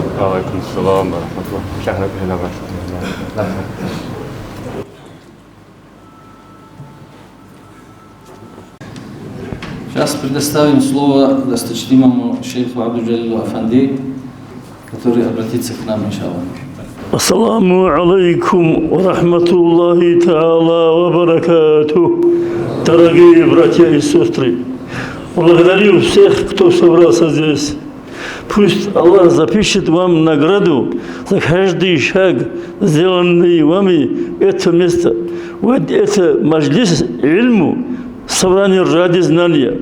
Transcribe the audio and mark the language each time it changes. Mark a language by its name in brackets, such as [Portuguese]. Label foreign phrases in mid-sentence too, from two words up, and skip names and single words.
[Arabic] عليكم السلام ورحمة الله. [Russian] Сейчас предоставим слово досточтимому шейху Абдул-Джалилу Афанди, который обратится к нам, иншаллах. [Arabic] السلام عليكم ورحمة الله تعالى وبركاته. [Russian] Дорогие братья и сестры, благодарю всех, кто собрался здесь. Пусть Аллах запишет вам награду за каждый шаг, сделанный вами это место. Вот это [Arabic] مجلس العلم, [Russian] собрание ради знания.